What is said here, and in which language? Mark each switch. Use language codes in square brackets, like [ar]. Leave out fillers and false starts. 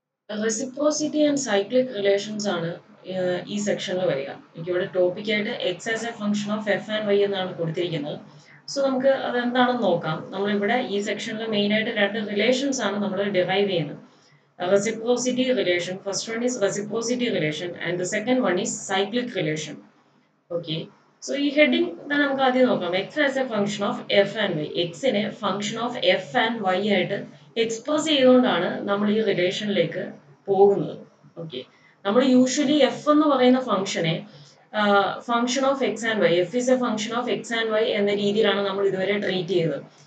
[en] Reciprocity and cyclic relations [ml] ആണ് ഈ സെക്ഷനിൽ വരിക. എനിക്കിവിടെ ടോപ്പിക്കായിട്ട് [en] x as a function of f and y [ml] എന്നാണ് കൊടുത്തിരിക്കുന്നത്. സോ നമുക്ക് അതെന്താണെന്ന് നോക്കാം. നമ്മളിവിടെ ഈ സെക്ഷനിൽ മെയിനായിട്ട് രണ്ട് റിലേഷൻസ് ആണ് നമ്മൾ ഡിറൈവ് ചെയ്യുന്നത്. [en] Reciprocity relation. First one is reciprocity relation and the second one is cyclic relation. Okay. So [ml] ഈ ഹെഡിങ് നമുക്ക് ആദ്യം നോക്കാം. [en] X as a function of f and y. [ml] എക്സിനെ function of F and Y ആയിട്ട് express ചെയ്തുകൊണ്ടാണ് നമ്മൾ ഈ റിലേഷനിലേക്ക് പോകുന്നത്. Okay, നമ്മൾ യൂഷ്വലി എഫ് എന്ന് പറയുന്ന ഫംഗ്ഷനെ function of X and Y, [en] f is a function of x and y [ml] എന്ന രീതിയിലാണ് നമ്മൾ ഇതുവരെ ട്രീറ്റ് ചെയ്തത്.